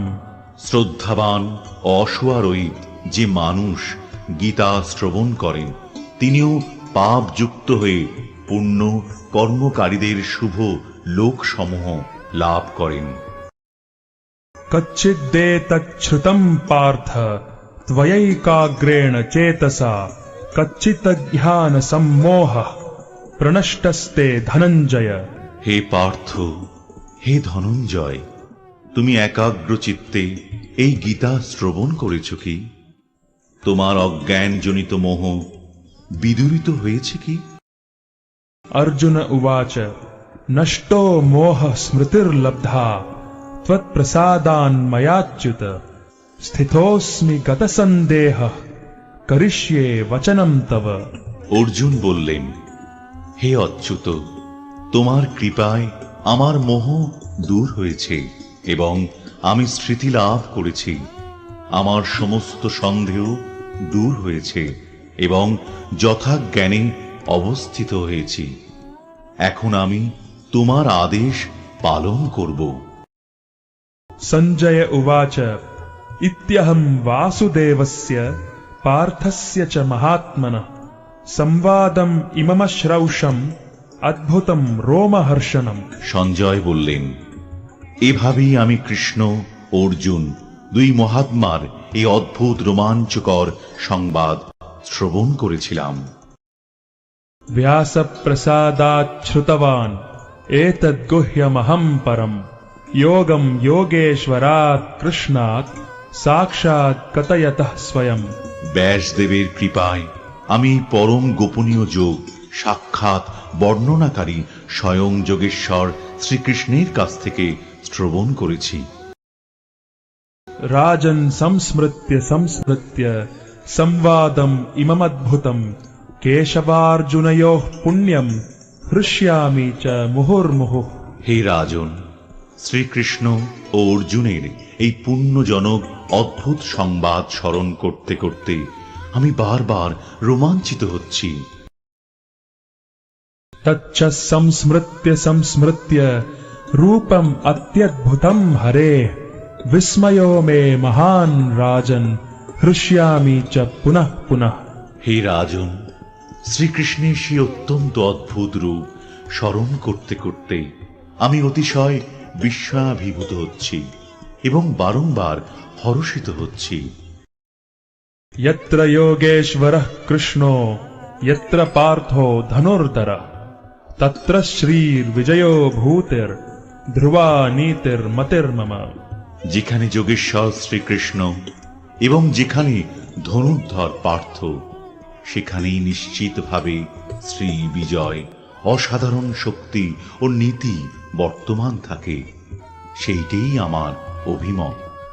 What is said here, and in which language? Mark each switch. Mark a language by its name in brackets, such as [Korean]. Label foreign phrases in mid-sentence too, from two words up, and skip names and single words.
[Bangla] শ্রদ্ধাবান অসুয়ারোহিত যে মানুষ গীতা শ্রবণ করেন, তিনিও পাপযুক্ত হয়ে পুণ্য কর্মকারীদের শুভ লোকসমূহ লাভ করেন। [Sanskrit] कच्चिदेतच्छ्रुतम् पार्थ त्वयैकाग्रेण चेतसा कच्चिदज्ञानसम्मोहः प्रनष्टस्ते धनञ्जय। [Bangla] হে পার্থ, হে ধনঞ্জয়, তুমি একাগ্র চিত্তে এই গীতা শ্রবণ করেছ কি? তোমার অজ্ঞানজনিত মোহ বিদূরিত হয়েছে কি? [Sanskrit] अर्जुन उवाच नष्टो मोहः स्मृतिर्लब्धा त्वत्प्रसादान्मयाच्युत स्थितोऽस्मि गतसन्देहः करिष्ये वचनं तव। [Bangla] অর্জুন বললেন, হে অচ্যুত, তোমার কৃপায় আমার মোহ দূর হয়েছে এবং আমি স্মৃতি লাভ করেছি। আমার সমস্ত সন্দেহ দূর হয়েছে এবং যথাজ্ঞানে অবস্থিত হয়েছি। এখন আমি তোমার আদেশ পালন করব। [Sanskrit] सञ्जय उवाच इत्यहं वासुदेवस्य पार्थस्य च महात्मनः संवादम् इममश्रौषम् अद्भुतं रोमहर्षणम्। [Bangla] সঞ্জয় বললেন, এভাবেই আমি কৃষ্ণ, অর্জুন দুই মহাত্মার এই অদ্ভুত রোমাঞ্চকর সংবাদ শ্রবণ করেছিলাম। [Sanskrit] व्यासप्रसादात् श्रुतवान् एतद्गुह्यमहं परम् योगं योगेश्वरात् कृष्णात् साक्षात् कथयतः स्वयम्। [Bangla] ব্যাসদেবের কৃপায় আমি পরম গোপনীয় যোগ সাক্ষাৎ বর্ণনাকারী স্বয়ং যোগেশ্বর শ্রীকৃষ্ণের কাছ থেকে শ্রবণ করেছি। [Sanskrit] राजन् संस्मृत्य संवादम् इममद्भुतम् केशवार्जुनयोः पुण्यम् हृष्यामि च मुहुर्मुहुः। [Bangla] হে রাজন, শ্রীকৃষ্ণ ও অর্জুনের এই পুণ্যজনক অদ্ভুত সংবাদ স্মরণ করতে করতে আমি বারবার রোমাঞ্চিত হচ্ছি। [Sanskrit] तच्च संस्मृत्य रूपम् अत्यद्भुतम् हरेः विस्मयो मे महान् राजन् हृष्यामि च पुनः पुनः। [Bangla] হে রাজন, শ্রীকৃষ্ণের সেই অত্যন্ত অদ্ভুত রূপ স্মরণ করতে করতে আমি অতিশয় বিস্ময়াভিভূত হচ্ছি এবং বারংবার হর্ষিত হচ্ছি। [Sanskrit] यत्र योगेश्वरः कृष्णो यत्र पार्थो धनुर्धरः तत्र श्रीर्विजयो भूतिर्ध्रुवा नीतिर्मतिर्मम। [Bangla] যেখানে যোগেশ্বর শ্রীকৃষ্ণ এবং যেখানে ধনুর্ধর পার্থ, সেখানেই নিশ্চিতভাবে শ্রী বিজয়, অসাধারণ শক্তি ও নীতি বর্তমান থাকে। সেইটাই আমার অভিমত।